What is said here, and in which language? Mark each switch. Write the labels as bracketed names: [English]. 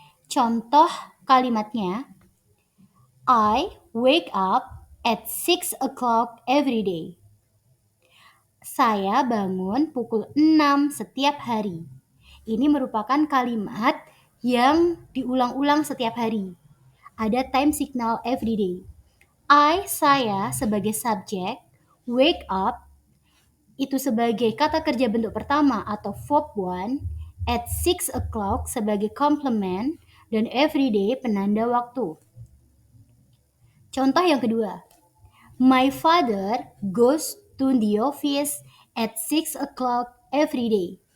[Indonesian] Contoh kalimatnya, [English] I wake up at 6 o'clock every day. [Indonesian] Saya bangun pukul 6 setiap hari. Ini merupakan kalimat yang diulang-ulang setiap hari. Ada time signal every day. I, saya sebagai subjek, wake up itu sebagai kata kerja bentuk pertama atau verb 1, at 6 o'clock sebagai complement, dan every day penanda waktu. Contoh yang kedua. [English] My father goes to the office at 6 o'clock every day.